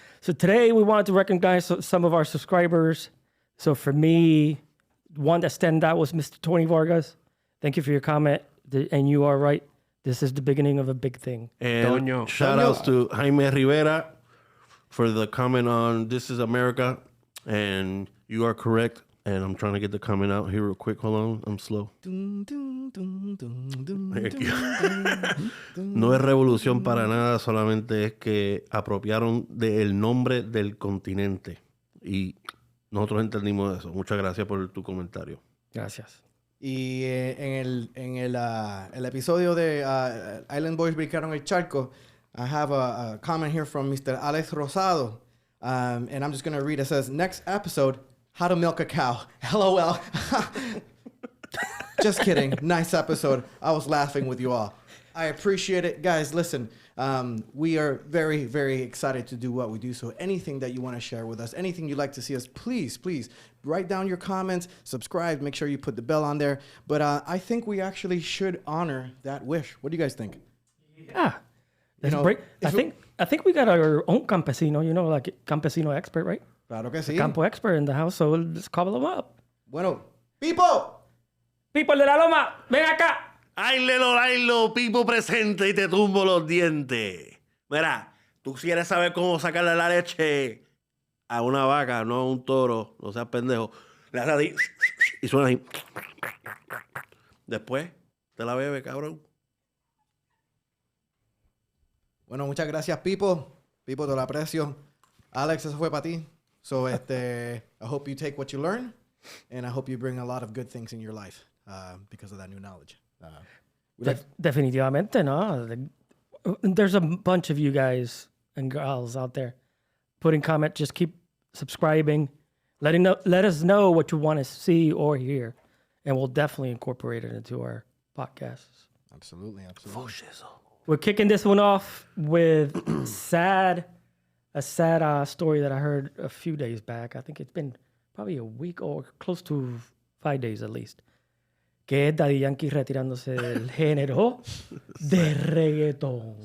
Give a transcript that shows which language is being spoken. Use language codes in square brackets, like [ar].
[en] So today we wanted to recognize some of our subscribers. So for me, one that stand out was Mr. Tony Vargas. Thank you for your comment. And you are right. This is the beginning of a big thing. And Toño. shout outs to Jaime Rivera for the comment on This is America. And you are correct. And I'm trying to get the comment out here real quick. Hold on. I'm slow. [es] No es revolución para nada. Solamente es que apropiaron del nombre del continente. Y nosotros entendimos eso. Muchas gracias por tu comentario. Gracias. Y en el episodio de Island Boys brincaron el charco, [en] I have a comment here from Mr. Alex Rosado. And I'm just going to read. It says, next episode, how to milk a cow. LOL. Just kidding. Nice episode. I was laughing with you all. I appreciate it. Guys, listen, we are very, very excited to do what we do. So anything that you want to share with us, anything you'd like to see us, please write down your comments, subscribe, make sure you put the bell on there. But I think we actually should honor that wish. What do you guys think? Yeah. I think we got our own campesino, like campesino expert, right? [es] Claro que sí. [en] Campo expert in the house, so let's call him up. [es] Bueno, Pipo de la Loma, ven acá. Ailo, Pipo presente y te tumbo los dientes. Mira, tú quieres saber cómo sacarle la leche a una vaca, no a un toro, no seas pendejo. Le haces así y suena así. Después te la bebe, cabrón. Bueno, muchas gracias, Pipo. Pipo, te lo aprecio. Alex, eso fue para ti. [en] So, I hope you take what you learn, and I hope you bring a lot of good things in your life because of that new knowledge. [es] Definitivamente, no. [en] There's a bunch of you guys and girls out there putting comments. Just keep subscribing. Let us know what you want to see or hear, and we'll definitely incorporate it into our podcasts. Absolutely. We're kicking this one off with a sad story that I heard a few days back. I think it's been probably a week or close to 5 days at least. [es] Que es Daddy Yankee retirándose del género de reggaeton.